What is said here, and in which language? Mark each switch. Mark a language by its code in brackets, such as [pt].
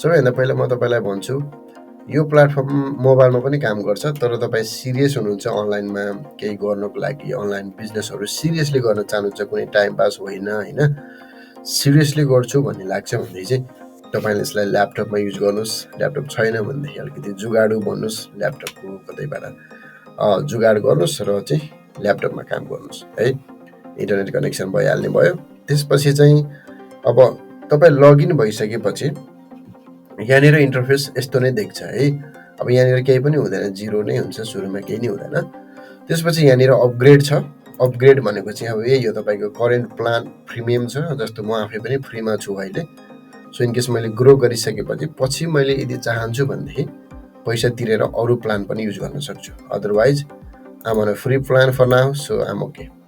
[ne] सबैभन्दा पहिला म तपाईँलाई भन्छु, यो प्लेटफर्म मोबाइलमा पनि काम गर्छ, तर तपाईँ सिरियस हुनुहुन्छ अनलाइनमा केही गर्नको लागि, अनलाइन बिजनेसहरू सिरियसली गर्न चाहनुहुन्छ, कुनै टाइम पास होइन होइन, सिरियसली गर्छु भन्ने लाग्छ भनेदेखि चाहिँ तपाईँले यसलाई ल्यापटपमा युज गर्नुहोस्। ल्यापटप छैन भनेदेखि अलिकति जुगाडु भन्नुहोस्, ल्यापटपको कतैबाट जुगाड गर्नुहोस् र चाहिँ ल्यापटपमा काम गर्नुहोस् है। इन्टरनेट कनेक्सन भइहाल्ने भयो। त्यसपछि चाहिँ अब तपाईँ लगइन भइसकेपछि यहाँनिर इन्टरफेस यस्तो नै देख्छ है। अब यहाँनिर केही पनि हुँदैन, 0 नै हुन्छ, सुरुमा केही नै हुँदैन। त्यसपछि यहाँनिर अपग्रेड छ। अपग्रेड भनेको चाहिँ अब यही हो, तपाईँको करेन्ट प्लान प्रिमियम छ, जस्तो म आफै पनि फ्रीमा छु अहिले। [en] so in case [ne] मैले ग्रो गरिसकेपछि पछि मैले यदि चाहन्छु भनेदेखि पैसा तिरेर अरू प्लान पनि युज गर्न सक्छु, [en] Otherwise um on free plan for now, so um okay.